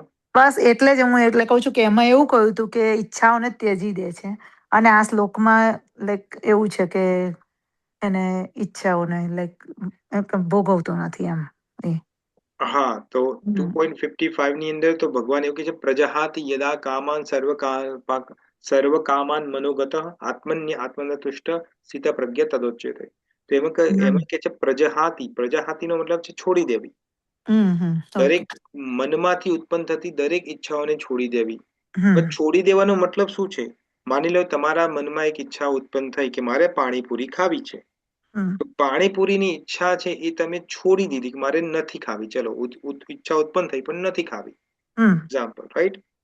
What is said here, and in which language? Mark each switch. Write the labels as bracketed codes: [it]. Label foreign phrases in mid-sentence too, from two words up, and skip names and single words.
[gu] બસ એટલે જ હું એટલે કહું છું કે એમાં એવું કહ્યું હતું કે ઈચ્છાઓને ત્યજી દે છે, અને આ શ્લોકમાં લાઈક એવું છે કે એને ઈચ્છાઓને લાઈક ભોગવતો નથી એમ. હા, તો 2.55 ની અંદર તો ભગવાન એવું કહે છે, [sa] પ્રજહાતિ યદા કામાન સર્વ કામાન મનોગત આત્મનતુષ્ટ સ્થિત પ્રજ્ઞ તદોચ્યતે. [gu] તો એમાં કે છે પ્રજહાતિનો મતલબ છે છોડી દેવી. દરેક મનમાંથી ઉત્પન્ન થતી દરેક ઈચ્છાઓને છોડી દેવી. છોડી દેવાનો મતલબ શું છે? માની લો તમારા મનમાં એક ઈચ્છા ઉત્પન્ન થઈ કે મારે પાણીપુરી ખાવી છે, તો પાણીપુરીની ઈચ્છા છે એ તમે છોડી દીધી કે મારે નથી ખાવી, ચલો ઈચ્છા ઉત્પન્ન થઈ પણ નથી ખાવી, [en] example, right?